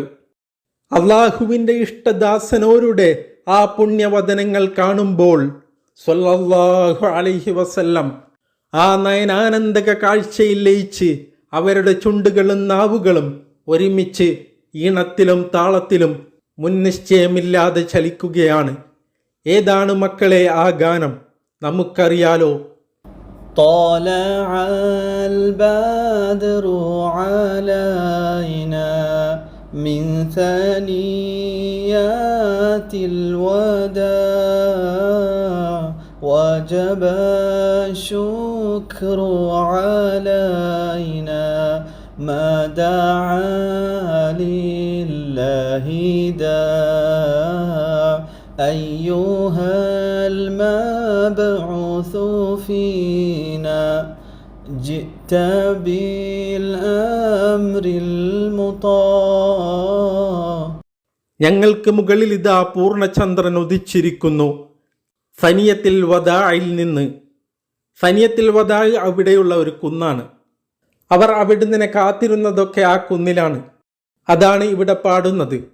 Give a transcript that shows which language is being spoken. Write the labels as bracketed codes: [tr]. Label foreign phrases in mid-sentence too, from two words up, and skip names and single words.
[ml] അള്ളാഹുവിൻ്റെ ഇഷ്ടദാസനോരുടെ ആ പുണ്യവദനങ്ങൾ കാണുമ്പോൾ [ar] صلى الله عليه وسلم [ml] ആ നയനാനന്ദക കാഴ്ചയിൽ ലയിച്ച് അവരുടെ ചുണ്ടുകളും നാവുകളും ഒരുമിച്ച് ഈണത്തിലും താളത്തിലും മുൻനിശ്ചയമില്ലാതെ ചലിക്കുകയാണ്. ഏതാണ് മക്കളെ ആ ഗാനം? നമുക്കറിയാലോ. [ar] طلع البدر علينا من ثنيات الوداع وجب الشكر علينا ما دعا لله داع أيها المبعوث فينا جئت بالأمر المطاع. [ml] ഞങ്ങൾക്ക് മുകളിൽ ഇതാ പൂർണ്ണചന്ദ്രൻ ഉദിച്ചിരിക്കുന്നു. സനിയത്തിൽ വദാഇൽ നിന്ന്. സനിയത്തിൽ വദാഇ അവിടെയുള്ള ഒരു കുന്നാണ്. അവർ അവിടുന്ന് കാത്തിരുന്നതൊക്കെ ആ കുന്നിലാണ്. അതാണ് ഇവിടെ പാടുന്നത്.